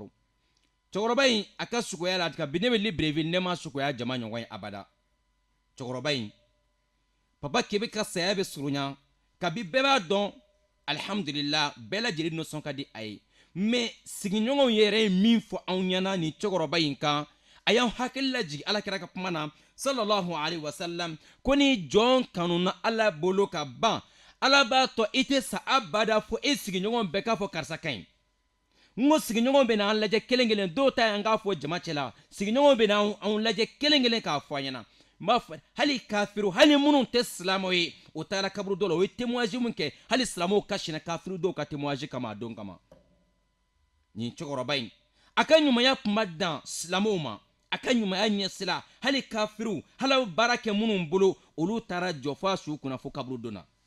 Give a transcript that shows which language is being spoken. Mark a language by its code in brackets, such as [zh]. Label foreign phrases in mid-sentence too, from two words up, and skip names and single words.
[bm] cɛkɔrɔba in a ka sukoya la ka bi ne bɛ Libreville ne ma sukoya jama ɲɔgɔn ye abada. cɛkɔrɔba in Papa Kebe ka saya bɛ surunya kabi bɛɛ b'a dɔn alhamdulillah bɛɛ lajɛlen nisɔn ka di a ye mais sigiɲɔgɔnw yɛrɛ ye min fɔ anw ɲɛna nin cɛkɔrɔba in kan a y'an hakili lajigi alakira ka kuma na [ar] صلى الله عليه وسلم [bm] ko ni jɔn kanuna ala bolo ka ban ala b'a tɔ i tɛ sa abada fo e sigiɲɔgɔn bɛɛ k'a fɔ karisa ka ɲi n ko sigiɲɔgɔn bɛ n'an lajɛ kelen kelen dɔw ta y'an k'a fɔ jama cɛla sigiɲɔgɔn bɛ n'anw lajɛ kelen kelen k'a fɔ an ɲɛna n b'a fɔ hali kafiru hali minnu tɛ silamɛw ye o taara kaburu dɔw la o ye témoignage min kɛ hali silamɛw ka sinɛ kafiru dɔw ka témoignage kama a don kama nin cɛkɔrɔba in a ka ɲumanya tun ma dan silamɛw ma a ka ɲumanya ɲɛsira hali kafiru hali baara kɛ minnu bolo olu taara jɔ fo a su kunna fo kaburu donna